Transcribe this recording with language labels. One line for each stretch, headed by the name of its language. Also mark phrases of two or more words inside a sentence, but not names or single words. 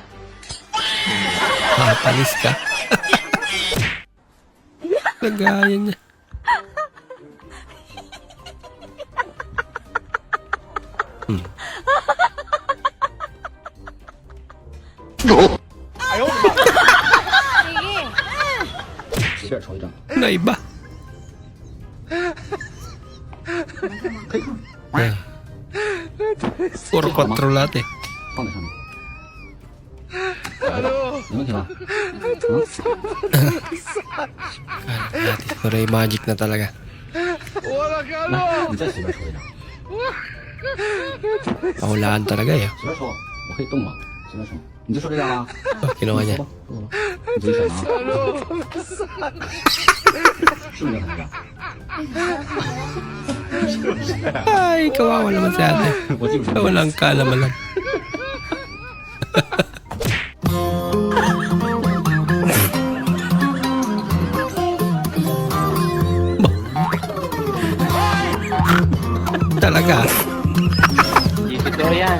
Filipino: Papalis ka. Lagayan niya. Sige.
Chinese: 随便抽一张，
Filipino: Naiba.
Chinese: 可以看，
Filipino: Puro control lahat eh.
Chinese: 放在上面。没问题吧？
Filipino: Kala natin siguro yung magic na talaga.
Chinese: 来，你再随便抽一张，
Filipino: Pahulaan talaga eh.
Chinese: 随便抽，我可以动吗？随便抽，你就抽这张啊？
Filipino: Oh, kinuha niya.
Chinese: 抽吧，抽吧，你自己选啊。是不是这张？
Filipino: Ay, kawawa naman si ate.
Chinese: 我记不住。
Filipino: Walang kalamalan. Talaga. Totoo yan.